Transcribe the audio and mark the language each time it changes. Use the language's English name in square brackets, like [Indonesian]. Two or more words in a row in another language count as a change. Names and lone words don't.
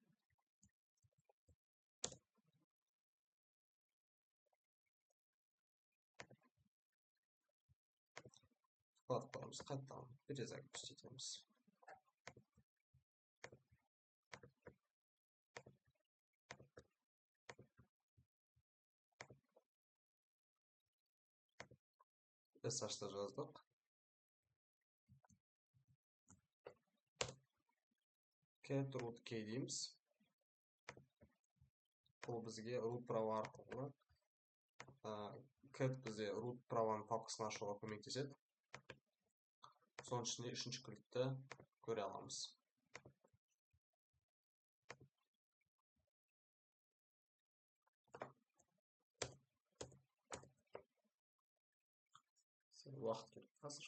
[Kazakh] Қоямыз, қайтадан перезагрузить етеміз. SH-та жаздық. [English] Cat root key дейміз. [Kazakh] Бұл бізге root права арқылы cat бізде root праваның папкасын ашуға көмектеседі. Соның ішінде үшінші кликті көре аламыз. Уақыт керек қазір.